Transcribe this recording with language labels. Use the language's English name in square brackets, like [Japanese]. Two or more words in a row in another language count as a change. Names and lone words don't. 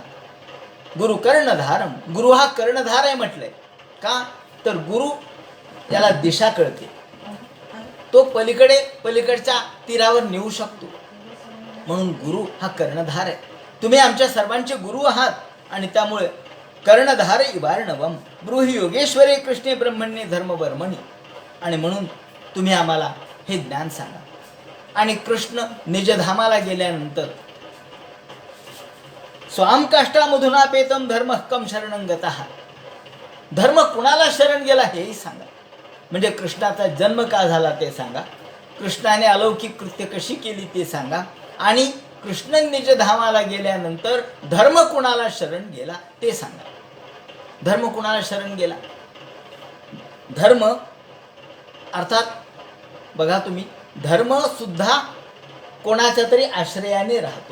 [Sanskrit] गुरु कर्णधारम, [Marathi] गुरु हा कर्णधार आहे म्हटलंय का, तर गुरु याला दिशा कळते, तो पलीकडच्या तीरावर नेऊ शकतो, म्हणून गुरु हा कर्णधार आहे. तुम्ही आमच्या सर्वांचे गुरु आहात आणि त्यामुळे [Sanskrit] कर्णधार इवार्णवम ब्रूहि योगेश्वरे कृष्णे ब्रह्मण्ये धर्मवर्मणी, [Marathi] आणि म्हणून तुम्ही आम्हाला हे ज्ञान सांगा. आणि कृष्ण निजधामाला गेल्यानंतर [Sanskrit] स्वाम काष्टामधुनापेतम धर्म कम शरणं गतः, [Marathi] धर्म कुणाला शरण गेला हेही सांगा. म्हणजे कृष्णाचा जन्म का झाला ते सांगा, कृष्णाने अलौकिक कृत्य कशी केली ते सांगा, आणि कृष्ण निजधामाला गेल्यानंतर धर्म कुणाला शरण गेला ते सांगा. धर्म कुणाला शरण गेला, धर्म अर्थात बघा तुम्ही, धर्म सुद्धा कोणाच्या तरी आश्रयाने राहतो.